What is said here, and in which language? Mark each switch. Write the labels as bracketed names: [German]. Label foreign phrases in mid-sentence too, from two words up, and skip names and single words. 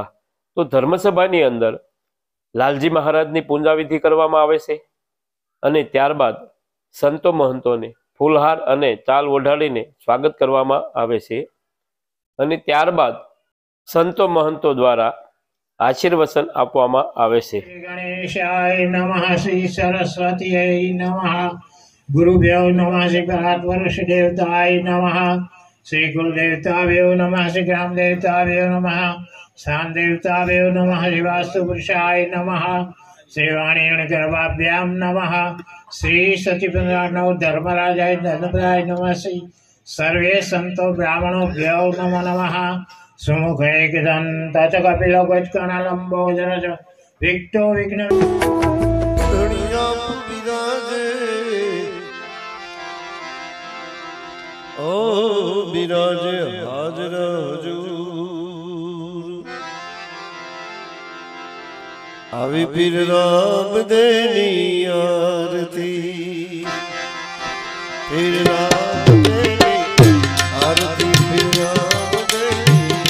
[Gujarati] તો ધર્મસભાની અંદર લાલજી મહારાજની પૂંજાવિધિ કરવામાં આવે છે અને ત્યારબાદ સંતો મહંતોને ફૂલહાર અને ચાલ ઓઢાડીને સ્વાગત કરવામાં આવે છે અને ત્યારબાદ સંતો મહંતો દ્વારા આશીર્વચન આપવામાં આવે છે। [Sanskrit] गणेशाय नमः श्री सरस्वत्यै नमः गुरुभ्यो नमः श्री भारतवर्ष देवताय नमः श्री कुल देवताभ्यो नमः श्री ग्राम देवताभ्यो नमः स्थान देवताभ्यो नमः श्री वास्तु पुरुषाय नमः श्री वाणीण गर्भाभ्यां नमः श्री सचिव धर्मराजाय धर्मराय नमः श्री सर्वे संतो ब्राह्मणोभ्यो नमो नमः सुमुख एकदंत च कपिलो गजकर्णलंबो जरज विक्तो विघ्न [Gujarati] દુનિયા બિરાજે ઓ બિરાજે હાજર હુજૂર આવી પીર રામ દેની આરતી પીર રામ દેની આરતી પીર રામ દેની